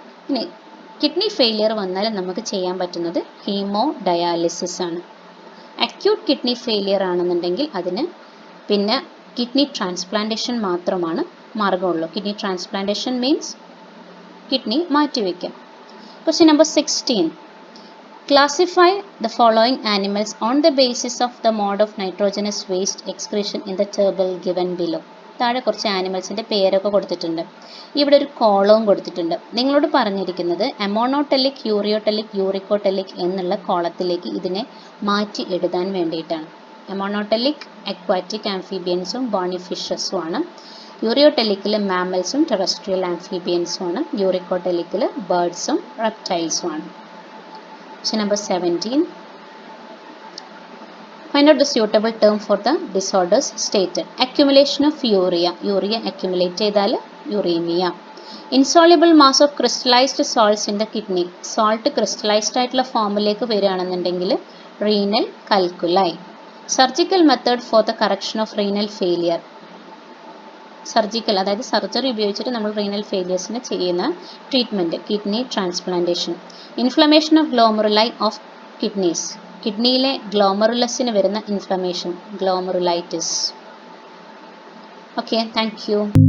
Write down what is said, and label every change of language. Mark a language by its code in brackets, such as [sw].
[ml] ഇനി kidney failure വന്നാൽ നമുക്ക് ചെയ്യാൻ പറ്റുന്നത് ഹീമോ ഡയാലിസിസ് ആണ്. അക്യൂട്ട് കിഡ്നി ഫെയിലിയർ ആണെന്നുണ്ടെങ്കിൽ അതിന് പിന്നെ കിഡ്നി ട്രാൻസ്പ്ലാന്റേഷൻ മാത്രമാണ് മാർഗമുള്ളൂ. Kidney transplantation means kidney മാറ്റിവെക്കാം. [en] Question number 16. Classify the following animals on the basis of the mode of nitrogenous waste excretion in the table given below. [ml] താഴെ കുറച്ച് ആനിമൽസിൻ്റെ പേരൊക്കെ കൊടുത്തിട്ടുണ്ട്. ഇവിടെ ഒരു കോളവും കൊടുത്തിട്ടുണ്ട്. നിങ്ങളോട് പറഞ്ഞിരിക്കുന്നത് അമോണോടെല്ലിക്, യൂറിയോടെല്ലിക്, യൂറിക്കോടെല്ലിക് എന്നുള്ള കോളത്തിലേക്ക് ഇതിനെ മാറ്റി എഴുതാൻ വേണ്ടിയിട്ടാണ്. അമോണോടെല്ലിക് അക്വാറ്റിക് ആംഫിബിയൻസും ബോണി ഫിഷസും ആണ്. യൂറിയോടെല്ലിക്കിൽ മാമൽസും ടെറസ്ട്രിയൽ ആംഫിബിയൻസും ആണ്. യൂറിക്കോടെല്ലിക്കിൽ ബേർഡ്സും റെപ്റ്റൈൽസും ആണ്. [en] Question number 17. Find out the suitable term for the disorders stated. Accumulation of urea. [ml] Urea accumulate ചെയ്താൽ uremia. [en] Insoluble mass of crystallized salts in the kidney. [ml] Salt crystallized ആയിട്ടുള്ള ഫോമിലേക്ക് വരികയാണെന്നുണ്ടെങ്കിൽ renal calculi. [en] Surgical method for the correction of renal failure. [ml] Surgical അതായത് surgery ഉപയോഗിച്ചിട്ട് നമ്മൾ renal ഫെയിലിയേഴ്സിന് ചെയ്യുന്ന treatment kidney transplantation. [en] Inflammation of glomeruli of kidneys. [ml] കിഡ്നിയിലെ ഗ്ലോമറുലസിന് വരുന്ന inflammation ഗ്ലോമറുലൈറ്റിസ്. [en] Okay, thank you.